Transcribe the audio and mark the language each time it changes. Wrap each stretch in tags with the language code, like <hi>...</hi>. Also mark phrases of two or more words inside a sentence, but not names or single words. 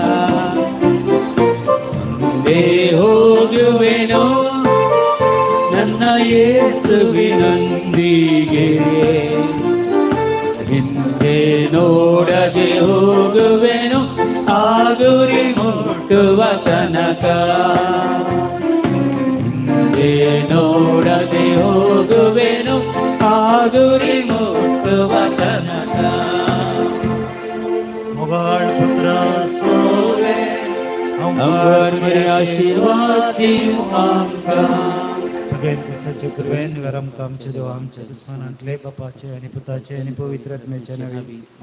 <kn>ಮುಂದೆ ಹೋಗುವೆನೋ ನನ್ನ ಯೇಸುವಿನೊಂದಿಗೆ, ಹಿಂದೆ ನೋಡದೆ ಹೋಗುವೆನೋ ಆ ಗುರಿ ಮುಟ್ಟುವ ತನಕ. ಹಿಂದೆ ನೋಡದೆ ಹೋಗುವೆನೋ ಆ ಗುರಿ ಮುಟ್ಟುವ ತನಕ.</kn> <kok>मोगाळ पुत्र सोवे आमकां बरे आशीर्वाद दिवं आमकां. भगवान दिसाचे कृपेन वर आमकां आमचे देव आमचे दुस्मानांतले बापाचे आनी पुताचे आनी पवित्र आत्म्याचे नांवान.</kok>